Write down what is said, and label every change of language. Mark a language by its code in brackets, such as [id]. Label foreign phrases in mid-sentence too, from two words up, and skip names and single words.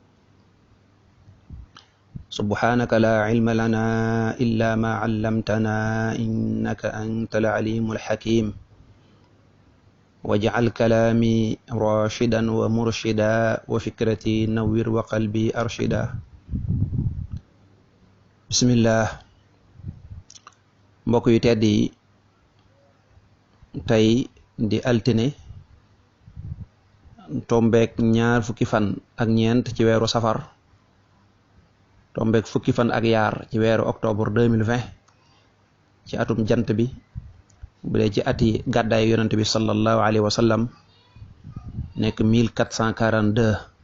[ar] سبحانك لا علم لنا إلا ما علمتنا إنك أنت العليم الحكيم. واجعل كلامي راشدا ومرشدا وفكرتي نوّر وقلبي أرشدا. bismillah. [wo] mbokk yu tedd yi, tey di altine tombeek 2 fukki fan ak ñeent ci weeru safar, tombeek fukki fan ak yaar ci weeru octobre 2020 ci atum jant bi, bu dee ci ati gàddaay yonent bi [ar] صلى الله عليه وسلم [wo] nekk 1442.